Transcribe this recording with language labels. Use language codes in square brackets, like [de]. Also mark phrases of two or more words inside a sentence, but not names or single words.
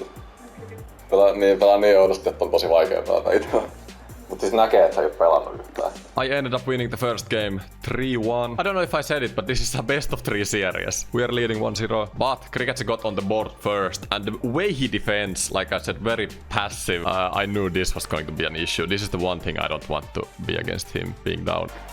[fi] Pelaa niin oudosti, että on tosi vaikea pelata itse. Mut siis näkee, että sä et pelannut yhtään. [en] I ended up winning the first game 3-1. I don't know if I said it, but this is a best of 3 series. We are leading 1-0, but Cricketsi got on the board first, and the way he defends, like I said, very passive. I knew this was going to be an issue. This is the one thing I don't want to be against him being down.